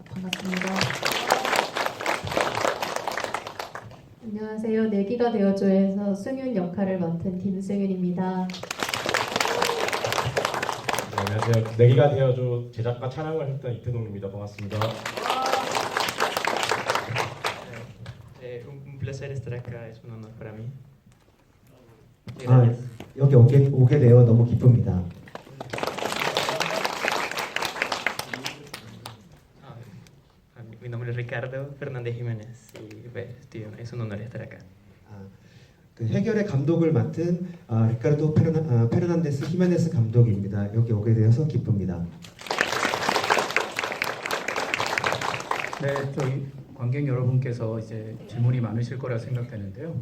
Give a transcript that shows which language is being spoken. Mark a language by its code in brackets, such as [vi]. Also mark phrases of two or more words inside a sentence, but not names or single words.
[ko] 반갑습니다. 안녕하세요. 내기가 되어줘에서 승윤 역할을 맡은 김승윤입니다. 네, 안녕하세요. 내기가 되어줘 제작과 촬영을 했던 이태동입니다. 반갑습니다. [es] Un placer estar acá, es un honor para mí. [ko] 여기 오게 되어 너무 기쁩니다. [es] Mi nombre es Ricardo Fernández Jiménez y pues, es un honor estar acá. [ko] 그 해결의 감독을 맡은 리카르도 페르난데스 히메네스 감독입니다. 여기 오게 되어서 기쁩니다. 네, 저희 관객 여러분께서 이제 질문이 많으실 거라 생각되는데요.